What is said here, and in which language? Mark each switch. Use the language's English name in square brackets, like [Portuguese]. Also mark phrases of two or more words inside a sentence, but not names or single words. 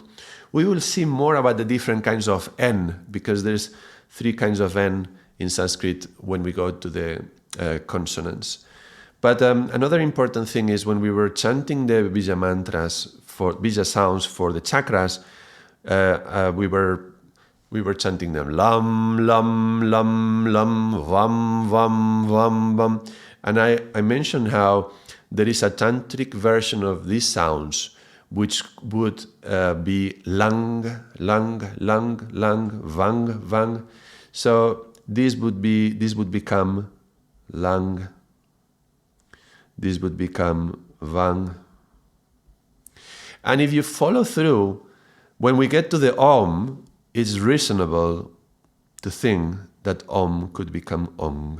[English] We will see more about the different kinds of N, because there's 3 kinds of N in Sanskrit when we go to the consonants. But another important thing is when we were chanting the Bija mantras, for Bija sounds for the chakras, we were chanting them lam, lam, lam, lam, vam, vam, vam, vam. And I mentioned how there is a tantric version of these sounds which would be lang, lang, lang, lang, vang, vang. So this would become lang. This would become vang. And if you follow through, when we get to the Om, it's reasonable to think that Om could become Ong.